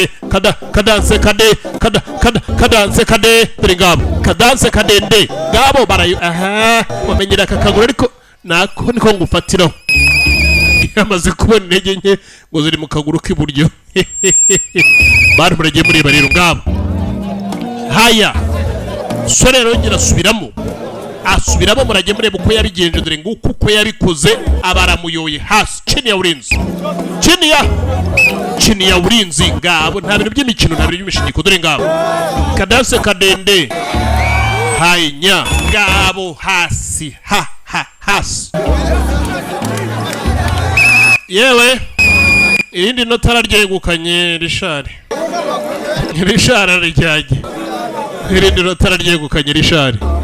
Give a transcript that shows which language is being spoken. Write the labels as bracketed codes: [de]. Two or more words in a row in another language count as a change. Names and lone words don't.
[rw] kade biri ngabo kadanse kadende ngabo barayo wamenyera akakagura ariko nako niko ngufatiraho yamaze kubona intege nke ngo ziri mu kaguru k'iburyo bantu murajye mureba rero ngabo haya sore rongera asubiramo murajye mureba uko yabigenje dore nguko uko yabikoze abaramuyoye hasi [sw] chini ya ulinzi [rw] ngabo nta bintu by'imikino nta bintu by'imishingiko dore ngabo kadanse kadende hanya ngabo hasi hasi yewe irindi nota araryegukanye rishari ararijyanye irindi nota araryegukanye rishari